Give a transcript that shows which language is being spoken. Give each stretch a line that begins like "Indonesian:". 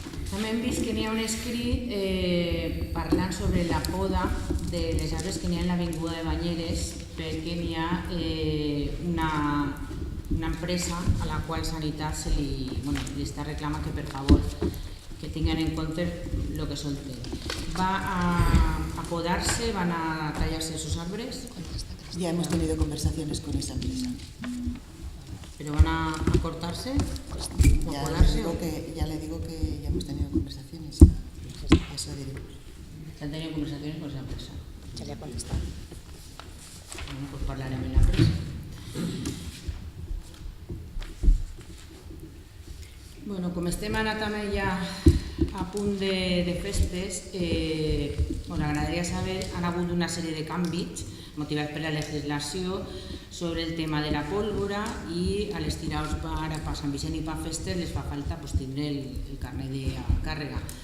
Catalan: També hem vist que n'hi ha un escrit parlant sobre la poda de les arbres que n'hi ha en l'avinguda de Banyeres, perquè n'hi ha una empresa a la qual Sanitat li està reclamant que per favor que tinguin en compte el que solten. Va a podar-se, van a tallar-se els arbres?
Spanish: Ya hemos tenido conversaciones con esa empresa. ¿Pero van a cortarse? ¿O Ya colarse? le digo que ya hemos tenido conversaciones. Eso diremos. ¿Se han tenido conversaciones con esa empresa?
Catalan: Ja li ha contestat. Bueno, pues parlarem amb l'empresa. Bueno, com estem ara també ja a punt de festes, ens agradaria saber, han hagut una sèrie de canvis motivats per la legislació sobre el tema de la pólvora i a les tiraus per Sant Vicent i per festes les fa falta tindre el carnet de càrrega.